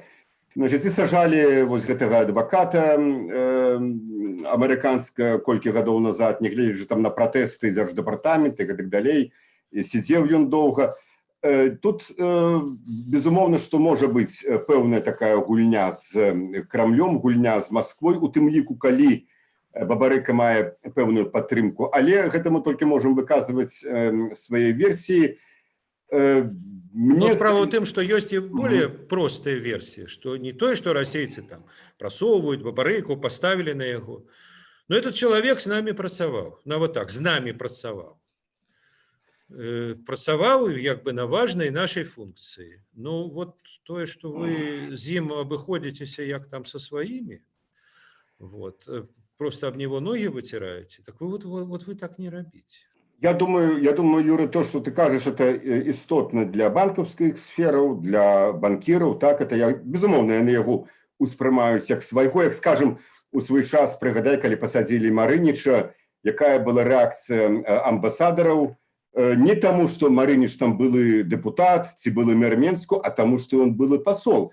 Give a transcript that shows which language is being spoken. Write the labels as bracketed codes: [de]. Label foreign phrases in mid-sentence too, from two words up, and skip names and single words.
[be] Значит, і сажалі вось гэтага адваката амерыканскага колькі гадоў назад, нягледзячы там на пратэсты дзярждэпартамента і гэтак далей, сидзеў ён доўга. Тут, безумоўна, што можа быць пэўная такая гульня з Крамлём, гульня з Масквой, у тым ліку, калі Бабарыка мае пэўную падтрымку, але гэта мы толькі можам выказваць свае версіі. [ru] Но справа в том, что есть и более простые версии, что не то, что российцы там просовывают Бабарыку, поставили на его, но этот человек с нами працаваў, ну вот так, с нами працаваў. Працаваў як бы на важной нашей функции. Ну вот то, что вы [be] з ім абыходзіцеся як там [ru] со своими, вот, просто об него ноги вытираете, так вот вы так не робите. [be] Я думаю, Юра, [ru] то, что ты [be] кажешь, это істотна для банкаўскіх сфераў, для банкіраў, так, это я, безумоўна, яны яго успрымаюць як свайго, як, скажем, у свой час, прыгадай, калі пасадзілі Марыніча, якая была рэакцыя амбасадараў, не таму, што Марыніч там былы дэпутат, ці былы мэр Менску, а таму, што ён былы пасол.